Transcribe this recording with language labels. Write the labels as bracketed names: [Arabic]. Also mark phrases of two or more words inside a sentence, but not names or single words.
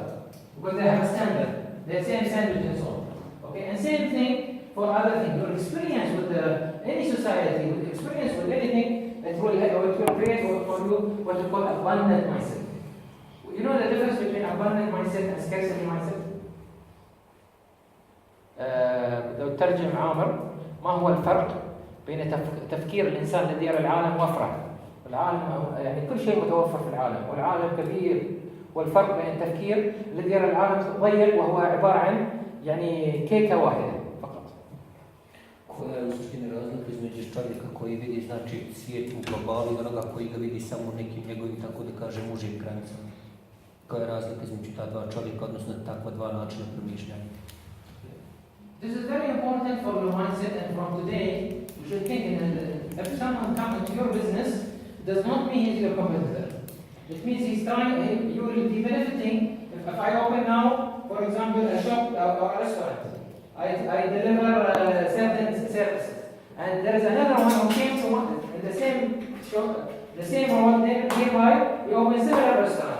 [English] Because they have a standard. They have same sandwich and so on. Okay, and same thing for other things. Your experience with any society, with experience with anything, it will create for you what we call abundant mindset. You know the difference between abundant mindset and scarcity mindset? [Arabic] لو ترجم عامر ما هو الفرق بين تفكير الإنسان الذي يرى العالم وافرح. العالم يعني كل شيء متوفر في العالم والعالم كبير، والفرق بين التفكير الذي يرى العالم ضيق وهو عبارة عن يعني كيكة واحدة فقط. [Bosnian] U suštini razlika između čovjeka koji vidi znači svijet u globalu i onoga koji ga vidi samo nekim njegovim, tako da kažem, užim granicama. Koja je razlika između ta dva čovjeka, odnosno takva dva načina promišljanja? [English] This is very important for your mindset, and from today you should think if someone comes into your business, it does not mean he's your competitor. It means he's trying, you will be benefiting. If I open now, for example, a shop or a restaurant, I deliver certain services, and there is another one who came to in the same shop, the same road nearby, we open similar restaurant.